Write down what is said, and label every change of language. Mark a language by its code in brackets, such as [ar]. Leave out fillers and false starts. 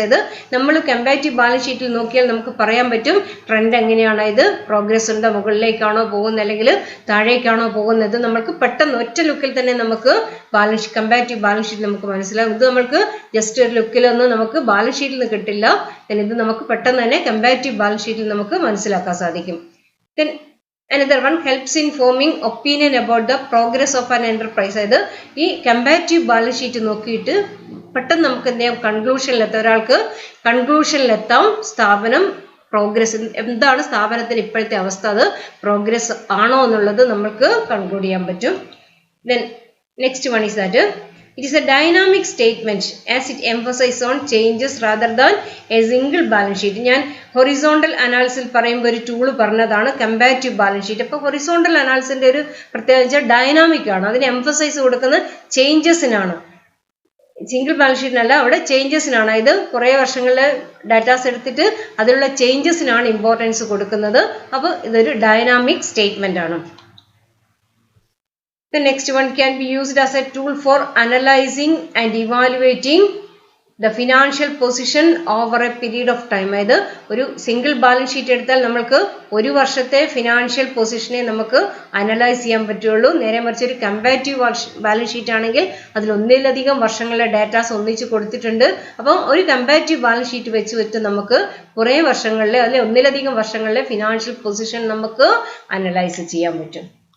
[ml] അതായത് നമ്മൾ comparative balance ഷീറ്റിൽ നോക്കിയാൽ നമുക്ക് പറയാൻ പറ്റും ട്രെൻഡ് എങ്ങനെയാണ്, ഇത് പ്രോഗ്രസ് ഉണ്ടോ, മുകളിലേക്കാണോ പോകുന്നത് അല്ലെങ്കിൽ താഴേക്കാണോ പോകുന്നത്. നമുക്ക് പെട്ടെന്ന് ഒറ്റ ലുക്കിൽ തന്നെ നമുക്ക് കമ്പാരിറ്റീവ് ബാലൻസ് ഷീറ്റ് നമുക്ക് മനസ്സിലാകും. ഇത് നമുക്ക് ജസ്റ്റ് ഒരു ലുക്കിലൊന്നും നമുക്ക് ബാലൻസ് ഷീറ്റിൽ നിന്ന് കിട്ടില്ല. ഇത് നമുക്ക് പെട്ടെന്ന് തന്നെ കമ്പാരിറ്റീവ് ബാലൻസ് ഷീറ്റിൽ നമുക്ക് മനസ്സിലാക്കാൻ സാധിക്കും. [en] Then another one helps in forming opinion about the progress of an enterprise. [ml] അതായത് ഈ കമ്പാരിറ്റീവ് ബാലൻസ് ഷീറ്റ് നോക്കിയിട്ട് പെട്ടെന്ന് നമുക്ക് എന്ത് ചെയ്യാം, കൺക്ലൂഷനിലെത്താം. ഒരാൾക്ക് കൺക്ലൂഷനിലെത്താം സ്ഥാപനം പ്രോഗ്രസ് എന്താണ്, സ്ഥാപനത്തിന് ഇപ്പോഴത്തെ അവസ്ഥ, അത് പ്രോഗ്രസ് ആണോ എന്നുള്ളത് നമുക്ക് കൺക്ലൂഡ് ചെയ്യാൻ പറ്റും. [en] Then next one is that it is a dynamic statement as it emphasizes on changes rather than a single balance sheet. [ml] ഞാൻ ഹൊറിസോണ്ടൽ അനാലിസിൽ പറയുമ്പോൾ ഒരു ടൂൾ പറഞ്ഞതാണ് കമ്പാരിറ്റീവ് ബാലൻസ് ഷീറ്റ്. അപ്പോൾ ഹൊറിസോണ്ടൽ അനാലിസിന്റെ ഒരു പ്രത്യേകത ഡൈനാമിക് ആണ്. അതിന് എംഫസൈസ് കൊടുക്കുന്നത് ചേഞ്ചസിനാണ്, സിംഗിൾ ബാലൻസ് ഷീറ്റിനല്ല, അവിടെ ചേഞ്ചസിനാണ്. ഇത് കുറേ വർഷങ്ങളിലെ ഡാറ്റാസ് എടുത്തിട്ട് അതിലുള്ള ചേഞ്ചസിനാണ് ഇമ്പോർട്ടൻസ് കൊടുക്കുന്നത്. അപ്പോൾ ഇതൊരു ഡൈനാമിക് സ്റ്റേറ്റ്മെന്റ് ആണ്. [en] The next one can be used as a tool for analyzing and evaluating the financial position over a period of time. [ml] അതായത് ഒരു സിംഗിൾ ബാലൻസ് ഷീറ്റ് എടുത്താൽ നമുക്ക് ഒരു വർഷത്തെ ഫിനാൻഷ്യൽ പൊസിഷനെ നമുക്ക് അനലൈസ് ചെയ്യാൻ പറ്റുള്ളൂ. നേരെ മറിച്ച് ഒരു കമ്പാരിറ്റീവ് ബാലൻസ് ഷീറ്റ് ആണെങ്കിൽ അതിൽ ഒന്നിലധികം വർഷങ്ങളിലെ ഡാറ്റാസ് ഒന്നിച്ച് കൊടുത്തിട്ടുണ്ട്. അപ്പോൾ ഒരു കമ്പാരിറ്റീവ് ബാലൻസ് ഷീറ്റ് വെച്ച് നമുക്ക് കുറേ വർഷങ്ങളിലെ അല്ലെങ്കിൽ ഒന്നിലധികം വർഷങ്ങളിലെ ഫിനാൻഷ്യൽ പൊസിഷൻ നമുക്ക് അനലൈസ് ചെയ്യാൻ പറ്റും.